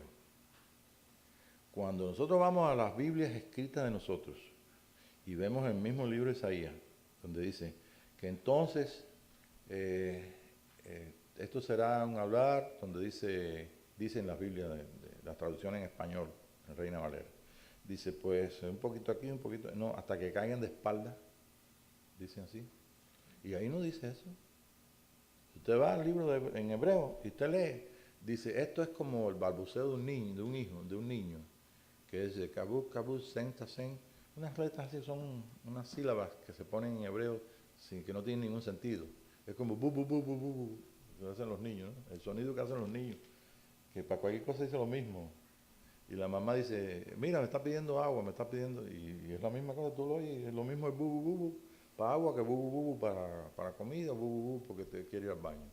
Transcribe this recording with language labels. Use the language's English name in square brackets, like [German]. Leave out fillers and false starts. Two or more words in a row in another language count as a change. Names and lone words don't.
[Spanish] Cuando nosotros vamos a las Biblias escritas de nosotros y vemos el mismo libro de Isaías, donde dice que entonces esto será un hablar, donde dice en las Biblias de las traducciones en español, en Reina Valera, dice pues un poquito aquí, un poquito, no, hasta que caigan de espalda, dicen así. Y ahí no dice eso. Usted va al libro en hebreo y usted lee, dice, esto es como el balbuceo de un niño, de un niño, que es de kabuk, kabuk, sen, tasen. Unas letras así son unas sílabas que se ponen en hebreo sin que no tienen ningún sentido. Es como bu, bu, bu, bu, bu, bu, que hacen los niños, ¿no? El sonido que hacen los niños, que para cualquier cosa dice lo mismo. Y la mamá dice, mira, me está pidiendo agua, me está pidiendo, y es la misma cosa, tú lo oyes, es lo mismo el bu, bu, bu, bu, para agua que bu, bu, bu, bu, para comida, bu, bu, bu, porque te quiere ir al baño.